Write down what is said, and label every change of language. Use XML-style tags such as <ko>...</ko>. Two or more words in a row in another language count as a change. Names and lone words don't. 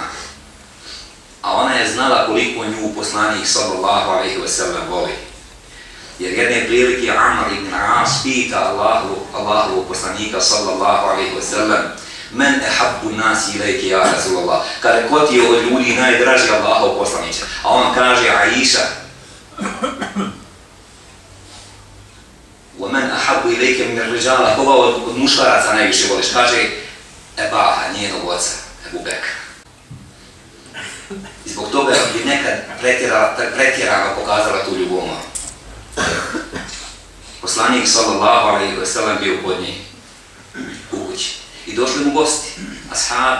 <bs>A ona je znala koliko nju poslanik</bs> <ar>صلى الله عليه وسلم</ar> <bs>voli. Jer jedne prilike Amr ibn As pita Allahu poslanika</bs> <ar>صلى الله عليه وسلم: من أحب الناس إليك يا رسول الله,</ar> <bs>kada ko ti je od ljudi najdraži Allahov poslaniče, a on kaže Aisha.</bs> <ar>ومن أحب إليك من الرجال,</ar> <bs>koga od muškaraca najviše voliš, kaže Ebaha, njenog oca, Ebu Bekra. I zbog toga je nekad pretjerano pokazala tu ljubav. Poslanik</bs> <ar>صلى الله عليه وسلم</ar> <bs>bio kod nje u kući i došli mu gosti, ashabi.</bs>